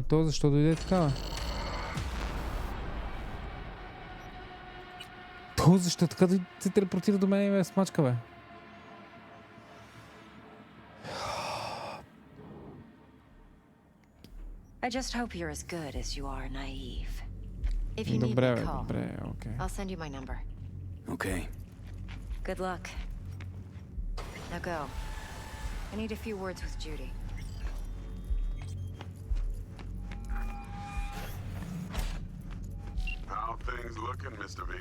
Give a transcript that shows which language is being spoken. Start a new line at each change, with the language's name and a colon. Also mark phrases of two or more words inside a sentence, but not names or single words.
Bulgarian: То защо дойде така, бе? То защо така се телепортира до мен и ме смачка, бе?
English: I just hope you're as good as you are naive. If you need
Bulgarian: Добре,
English: me,
Bulgarian: бе,
English: call.
Bulgarian: добре, окей.
English: I'll send you my number. Okay. Good luck. Now go. I need a few words with Judy. How things looking, Mr. V?